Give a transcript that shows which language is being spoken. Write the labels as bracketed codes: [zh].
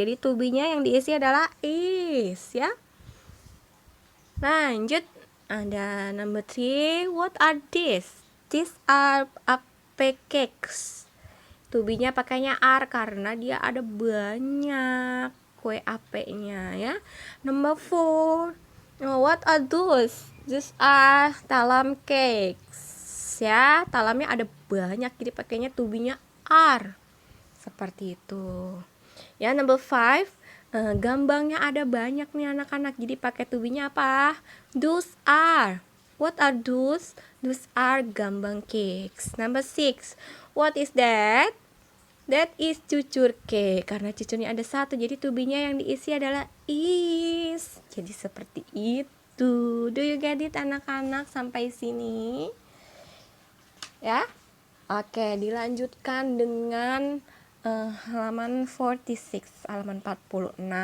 [id] Jadi to be-nya yang diisi adalah is, ya. Lanjut, ada [en] number three, what are these? These are cakes. [id] Tubinya pakainya are karena dia ada banyak kue ape-nya ya. [en] Number 4. What are those? These are talam cakes. [id] Ya, talamnya ada banyak jadi pakainya tubinya are. Seperti itu. Ya, number 5. Gambangnya ada banyak nih anak-anak. Jadi pakai tubinya apa? [en] Those are. What are those? Those are gambang cakes. Number 6. What is that? That is cucur cake. [id] Karena cucurnya ada satu, jadi tubinya yang diisi adalah is. Jadi seperti itu. [en] Do you get it [id] anak-anak sampai sini? Ya. Oke, dilanjutkan dengan halaman 46, halaman 46.